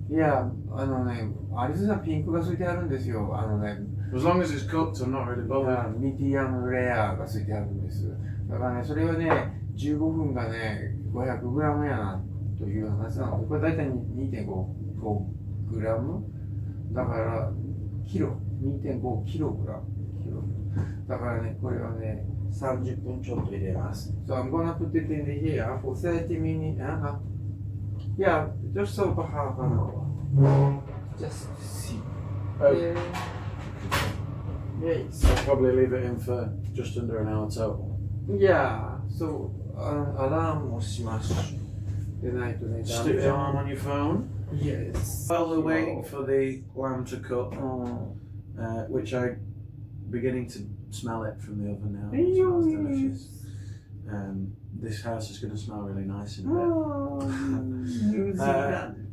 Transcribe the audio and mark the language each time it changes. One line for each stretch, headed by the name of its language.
Japanese: いや、アリゾナピンクがついてあるんですよ。
English: As long as it's cooked, I'm not really bothered.
Japanese: ミディアムレアがついてあるんです。だからね、それはね、15分がね、500グラムやなという話なので、これ大体2.5グラムだから、2.5キログラム。だからね、これはね、30分ちょっと入れます。
English: So I'm gonna put it in the here for 30 minutes. Yeah, just over half an hour. Just see. Oh. Yes. I'll probably leave it in for just under an hour total. Yeah, so
Japanese: アラームをしましょう。でないとね、
English: Stick the alarm on your phone. Yes. While we're waiting for the lamb to cook, which I'm beginning to smell it from the oven now. It smells delicious. This house is going to smell really nice in a bit. New Zealand.